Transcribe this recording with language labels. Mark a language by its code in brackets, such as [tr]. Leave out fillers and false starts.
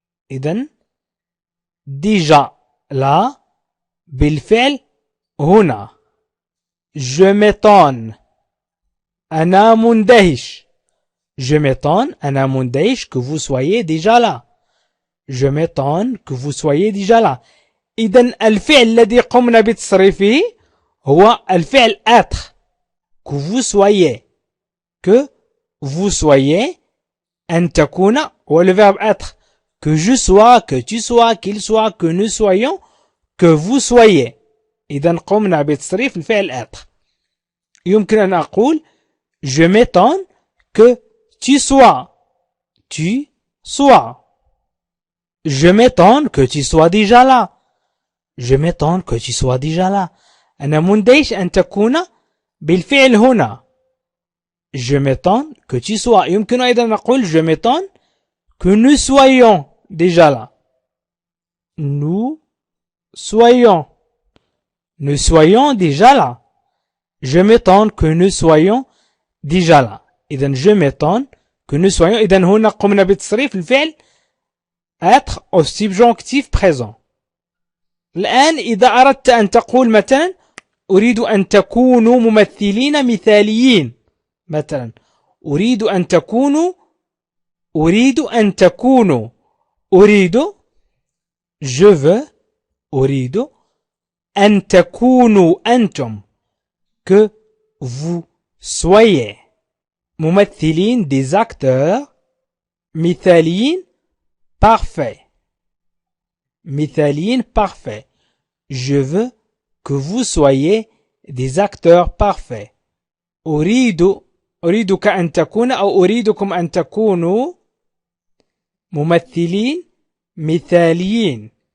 [ar] إذن [fr] déjà là [ar] بالفعل هنا. [fr] je m'étonne [ar] أنا مندهش. [fr] je m'étonne [ar] أنا مندهش [fr] que vous soyez déjà là. je m'étonne que vous soyez déjà là. [ar] إذن الفعل الذي قمنا بتصريفه هو الفعل être [fr] que vous soyez. que vous soyez [ar] أن تكون هو [fr] le verbe être. que je sois, que tu sois, qu'il soit, que nous soyons, que vous soyez. [ar] إذن قمنا بتصريف الفعل être. يمكن أن أقول [fr] je m'étonne que tu sois. tu sois. je m'étonne que tu sois déjà là. je m'étonne que tu sois déjà là. [ar] أنا مندهش أن تكون بالفعل هنا. [fr] je m'étonne que tu sois. [ar] يمكن أيضا أن أقول [fr] je m'étonne que nous soyons déjà là. nous soyons. nous soyons déjà là. je m'étonne que nous soyons déjà là. إذن je m'étonne que nous soyons. [ar] إذن هنا قمنا بتصريف الفعل être au subjonctif présent. الآن إذا أردت أن تقول مثلا أريد أن تكونوا ممثلين مثاليين. مثلا أريد أن تكونوا أريد [fr] je veux [ar] أريد أن تكونوا أنتم [fr] que vous soyez [ar] ممثلين [fr] des acteurs [ar] مثاليين [fr] parfaits. [ar] مثاليين [fr] parfaits. je veux que vous soyez des acteurs parfaits. [ar] أريدك أن تكون أو أريدكم أن تكونوا ممثلين مثاليين.